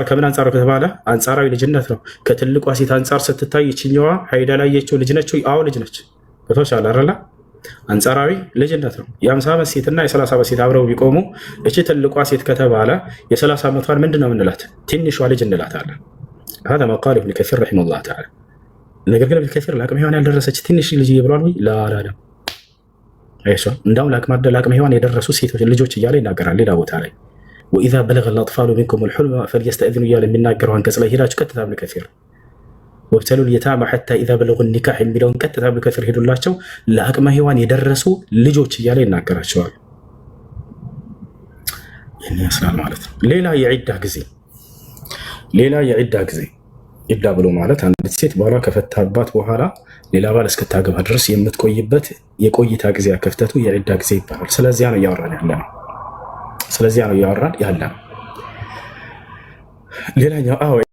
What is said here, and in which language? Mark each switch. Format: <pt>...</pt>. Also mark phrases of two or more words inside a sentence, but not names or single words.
<am>ከምን አንጻር ከተባለ አንጻራዊ ልጅነት ነው። ከትልቋ ሴት አንጻር ስትታይ ይችኛዋ ሀይድ ያላየችው ልጅ ነች። አዎ ልጅ ነች። በተሻለ አይደለ? አንጻራዊ ልጅነት ነው። የ50 ዓመት ሴትና የ30 ዓመት ሴት አብረው ቢቆሙ እቺ ትልቋ ሴት ከተባለ የ30 ዓመቷን ምንድን ነው የምንላት? ትንሿ ልጅ እንላታለን።</am> <ar>هذا ما قال ابن كثير رحمه الله تعالى።</ar> <am>ነገር ግን ابن كثير ለአቅመ ሔዋን ያልደረሰች ትንሽ ልጅ ብሏል ወይ? ላላለም አይሻ እንዳውም ለአቅመ ሔዋን የደረሱ ሴቶች ልጆች እያለ ይናገራል ሌላ ቦታ ላይ</am> <ar>وإذا بلغ الأطفال منكم الحلم فليستأذنوا</ar> <am>እያለ የሚናገረው አንቀጽ ላይ ሄዳችሁ ቀጥታ ابن كثير</am> <ar>وابتلوا اليتامى حتى إذا بلغوا النكاح</ar> <am>የሚለውን ቀጥታ ابن كثير ሄዱላቸው ለአቅመ ሔዋን የደረሱ ልጆች እያለ ይናገራቸዋል። ይህን ያስላል ማለት ነው። ሌላ የዒዳ ጊዜ ኢዳ ብሎ ማለት አንዲት ሴት ባሏ ከፈታባት በኋላ ሌላ ባል እስክታገባ ድረስ የምትቆይበት የቆይታ ጊዜ ክፍተቱ የዒዳ ጊዜ ይባላል። ስለዚያ ነው እያወራን ያለ ነው። ሌላኛው</am>